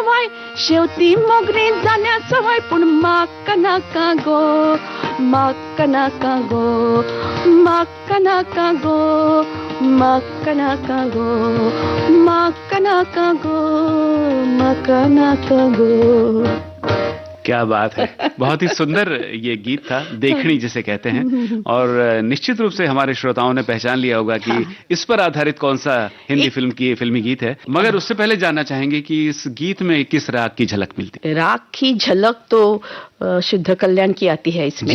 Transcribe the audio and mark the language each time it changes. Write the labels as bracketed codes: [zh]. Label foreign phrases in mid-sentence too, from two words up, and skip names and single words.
[kok] सवाय पूण म्हाका नाका गो म्हाका नाका गो [hi] क्या बात है, बहुत ही सुंदर ये गीत था, देखणी जिसे कहते हैं। और निश्चित रूप से हमारे श्रोताओं ने पहचान लिया होगा कि इस पर आधारित कौन सा हिंदी फिल्मी गीत है। मगर उससे पहले जानना चाहेंगे कि इस गीत में किस राग की झलक मिलती है? राग की झलक तो शुद्ध कल्याण की आती है इसमें।